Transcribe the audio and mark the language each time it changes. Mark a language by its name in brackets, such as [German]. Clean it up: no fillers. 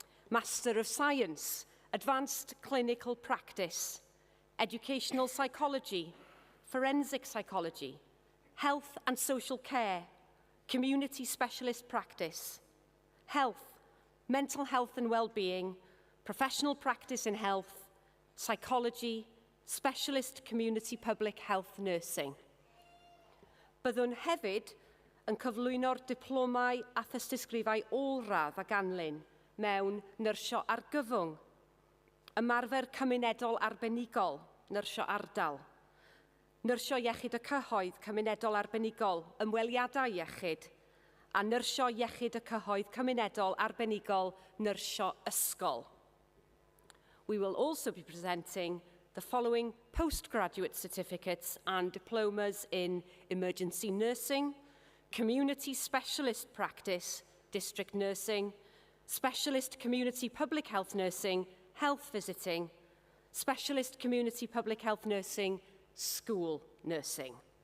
[English] Master of Science, Advanced Clinical Practice, Educational Psychology, Forensic Psychology, Health and Social Care, Community Specialist Practice, Health, Mental Health and Wellbeing, Professional Practice in Health, Psychology, Specialist Community Public Health Nursing. [Welsh] Byddwn hefyd yn cyflwyno'r diplomau a thystysgrifau olradd a ganlyn mewn Nyrsio Argyfwng, ymarfer cymunedol arbenigol, Nyrsio Ardal, Nyrsio Iechyd y Cyhoedd Cymunedol Arbenigol, Ymweliadau Iechyd, a Nyrsio Iechyd y Cyhoedd Cymunedol Arbenigol, Nyrsio Ysgol. [English] We will also be presenting the following postgraduate certificates and diplomas in emergency nursing, community specialist practice, district nursing, specialist community public health nursing, health visiting, specialist community public health nursing, school nursing.